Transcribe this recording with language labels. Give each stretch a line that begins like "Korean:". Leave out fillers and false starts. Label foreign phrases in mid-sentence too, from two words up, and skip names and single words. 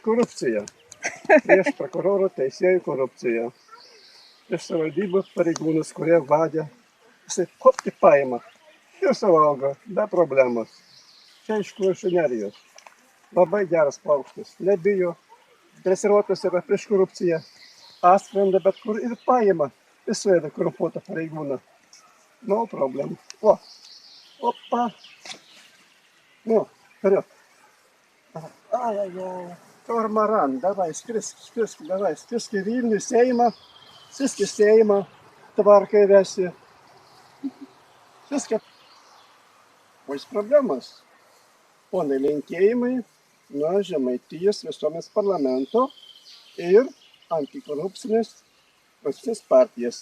Lithuanian: korupciją, prieš prokuroro teisėjų korupciją, prieš savivaldybių pareigūnus, kurie vadė, jisai kopti paima ir suvalgo, be problemos. Čia iš Kuršių nerijos. Labai geras paukštis, nebijo, dresiruotas yra prieš korupciją, atskrenda bet kur ir paima, ir suėda korumpuotą pareigūną.
English: No problem. Opa. Nu,
Russian: vперед. Ай-яй-яй, Корморан, давай,
Lithuanian: skrisk į Vilnių, Seimą, skrisk į Seimą, tvarką įvesi. Viską. O jis problemas. Ponai, linkėjimai nuo Žemaitijos visuomenės parlamento ir antikorupcinės partijas.